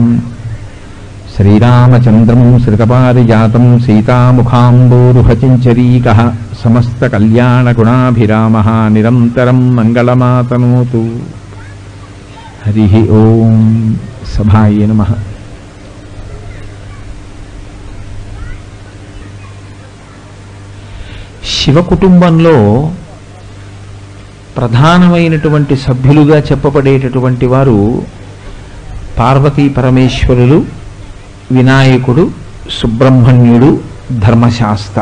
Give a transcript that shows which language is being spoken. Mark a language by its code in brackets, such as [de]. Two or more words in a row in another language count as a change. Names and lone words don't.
[sa] श्रीरामचन्द्रं श्रितपारिजातं सीतामुखाम्बोरुहचञ्चरीकः समस्तकल्याणगुणाभिरामः निरन्तरं मङ्गलमातनोतु. हरिः ओं. सभाये नमः. [te] శివ కుటుంబంలో ప్రధానమైనటువంటి సభ్యులుగా చెప్పబడేటటువంటి వారు పార్వతీ పరమేశ్వరులు, వినాయకుడు, సుబ్రహ్మణ్యుడు, ధర్మశాస్త్ర.